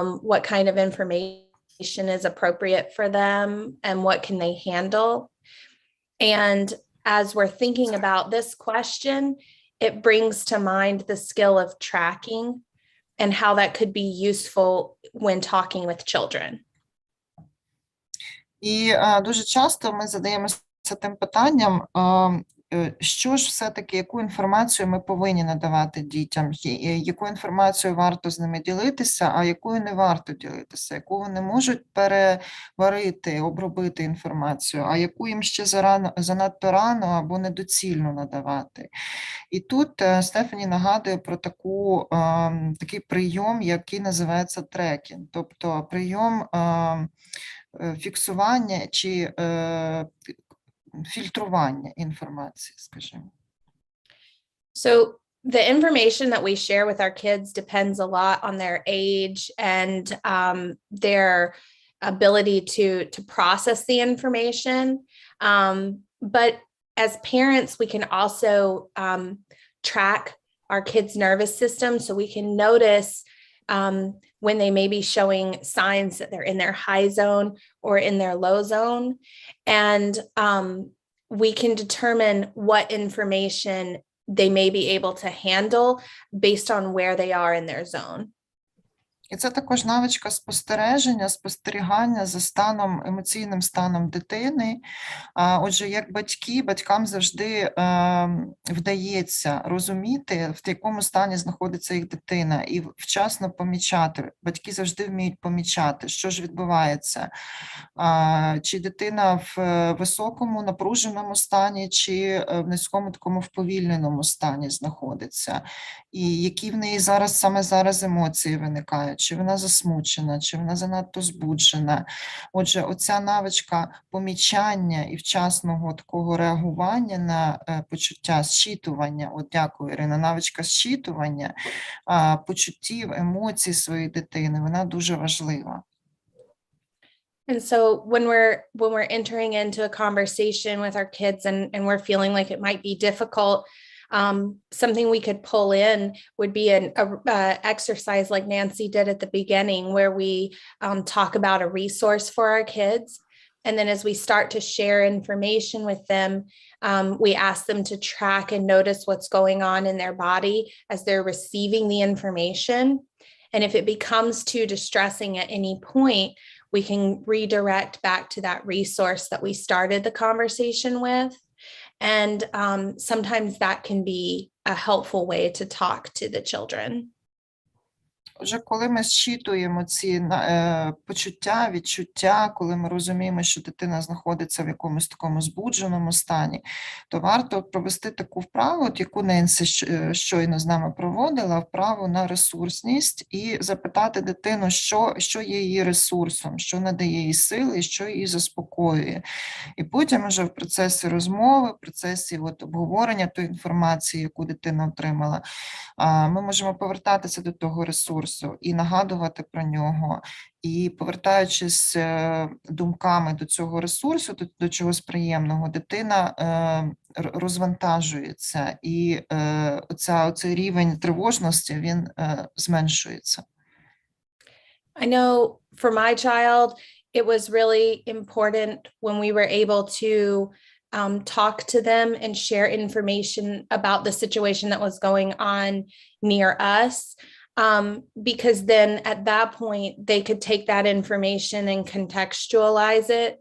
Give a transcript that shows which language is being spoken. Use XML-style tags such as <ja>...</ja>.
<en>What kind of information is appropriate for them and what can they handle? And as we're thinking about this question, it brings to mind the skill of tracking and how that could be useful when talking with children.</en> <uk>І дуже часто ми задаємося тим питанням, що ж все-таки, яку інформацію ми повинні надавати дітям, яку інформацію варто з ними ділитися, а якою не варто ділитися, яку вони можуть переварити, обробити інформацію, а яку їм ще занадто рано або недоцільно надавати. І тут Стефані нагадує про такий прийом, який називається трекінг, тобто прийом фіксування чи фільтрування інформації, скажімо.</uk> <en>So the information that we share with our kids depends a lot on their age and their ability to process the information. But as parents, we can also track our kids' nervous system so we can notice when they may be showing signs that they're in their high zone or in their low zone. And we can determine what information they may be able to handle based on where they are in their zone.</en> <uk>І це також навичка спостерігання за емоційним станом дитини. Отже, як батькам завжди вдається розуміти, в якому стані знаходиться їх дитина, і вчасно помічати. Батьки завжди вміють помічати, що ж відбувається. Чи дитина в високому напруженому стані, чи в низькому такому вповільненому стані знаходиться. І які в неї саме зараз емоції виникають. Чи вона засмучена, чи вона занадто збуджена. Отже, оця навичка помічання і вчасного такого реагування на почуття, зчитування, дякую, Ірина, навичка зчитування почуттів, емоцій своєї дитини, вона дуже важлива.</uk> <en>And so when we're entering into a conversation with our kids and we're feeling like it might be difficult, something we could pull in would be an exercise like Nancy did at the beginning, where we talk about a resource for our kids. And then as we start to share information with them, we ask them to track and notice what's going on in their body as they're receiving the information. And if it becomes too distressing at any point, we can redirect back to that resource that we started the conversation with. And sometimes that can be a helpful way to talk to the children.</en> <uk>Отже, коли ми зчитуємо ці почуття, відчуття, коли ми розуміємо, що дитина знаходиться в якомусь такому збудженому стані, то варто провести таку вправу, яку Ненсі щойно з нами проводила, вправу на ресурсність, і запитати дитину, що є її ресурсом, що надає їй сили, що її заспокоює. І потім вже в процесі розмови, в процесі обговорення тої інформації, яку дитина отримала, ми можемо повертатися до того ресурсу і нагадувати про нього, і повертаючись думками до цього ресурсу, до чогось приємного, дитина розвантажується, і оцей рівень тривожності, він зменшується.</uk> <en>I know for my child, it was really important when we were able to talk to them and share information about the situation that was going on near us. Because then at that point, they could take that information and contextualize it.</en>